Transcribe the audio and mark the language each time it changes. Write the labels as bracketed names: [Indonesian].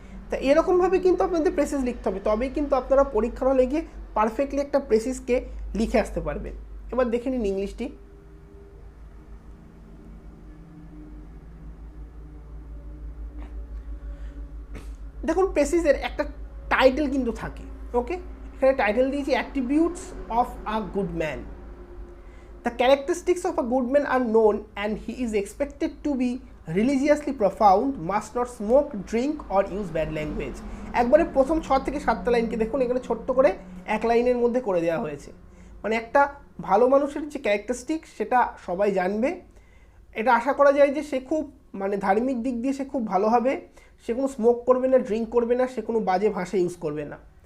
[Bangla] তা এরকমভাবে কিন্তু আপনাদের প্রেসিস লিখতে হবে, তবেই কিন্তু আপনারা পরীক্ষার হলে গিয়ে পারফেক্টলি একটা প্রেসিসকে লিখে আসতে পারবেন। এবার দেখে নিন ইংলিশটি। দেখুন প্রেসিসের একটা টাইটেল কিন্তু থাকে। ওকে, এখানে টাইটেল দিয়েছি [English] Attributes of a good man. The characteristics of a good man are known and he is expected to be religiously profound, must not smoke, drink or use bad language. [Bangla] একবারে প্রথম 6 থেকে 7টা লাইনকে দেখুন, এখানে ছোট্ট করে এক লাইনের মধ্যে করে দেওয়া হয়েছে। মানে একটা ভালো মানুষের যে ক্যারেক্টারিস্টিক সেটা সবাই জানবে। এটা আশা করা যায় যে সে খুব মানে ধার্মিক দিক দিয়ে সে খুব ভালো হবে, সে কোনো স্মোক করবে না, ড্রিঙ্ক করবে না, সে কোনো বাজে ভাষা ইউজ করবে না।